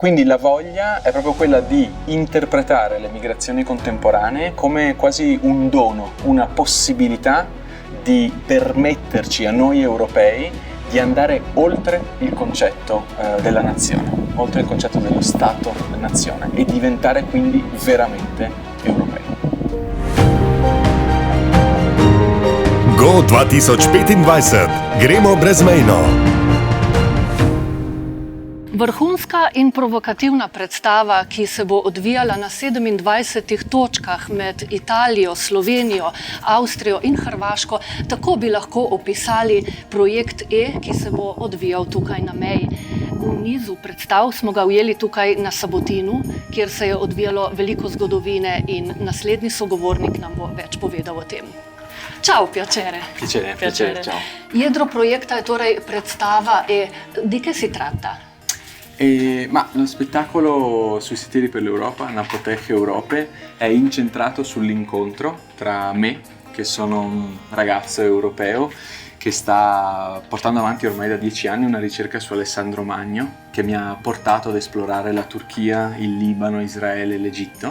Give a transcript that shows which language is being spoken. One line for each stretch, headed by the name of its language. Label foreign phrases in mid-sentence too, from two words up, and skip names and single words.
Italian: Quindi la voglia è proprio quella di interpretare le migrazioni contemporanee come quasi un dono, una possibilità di permetterci a noi europei di andare oltre il concetto della nazione, oltre il concetto dello Stato-nazione e diventare quindi veramente europei.
Slovenian: Go 2025, gremo brez mejno. Vrhunska in provokativna predstava, ki se bo odvijala na 27 točkah med Italijo, Slovenijo, Avstrijo in Hrvaško, tako bi lahko opisali projekt E, ki se bo odvijal tukaj na meji. V nizu predstav smo ga ujeli tukaj na Sabotinu, kjer se je odvijalo veliko zgodovine in naslednji sogovornik nam bo več povedal o tem.
Italian: Ciao, piacere. Piacere, ciao.
Slovenian: Jedro projekta je torej predstava E.
Italian: Di che si tratta? Ma lo spettacolo sui sentieri per l'Europa, Napotech Europe, è incentrato sull'incontro tra me, che sono un ragazzo europeo che sta portando avanti ormai da 10 anni una ricerca su Alessandro Magno, che mi ha portato ad esplorare la Turchia, il Libano, Israele e l'Egitto.